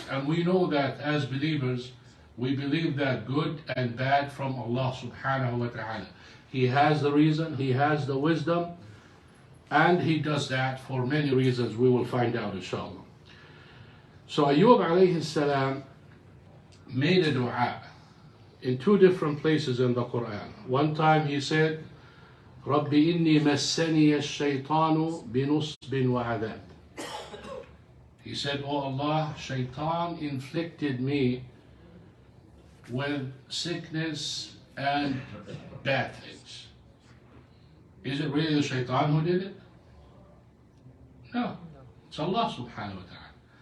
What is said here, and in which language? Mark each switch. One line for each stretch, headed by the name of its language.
English: And we know that as believers, we believe that good and bad from Allah Subhanahu wa ta'ala. He has the reason, He has the wisdom, and He does that for many reasons we will find out inshallah. So Ayub alayhi salam made a dua in two different places in the Quran. One time he said,
Arabic: رَبِّ إِنِّي مَسَّنِيَ الشَّيْطَانُ بِنُصْبٍ وَعَذَابٍ.
English: He said, Oh Allah, shaitan inflicted me with sickness and bad things. Is it really the shaitan who did it? No, it's Allah Subhanahu wa ta'ala.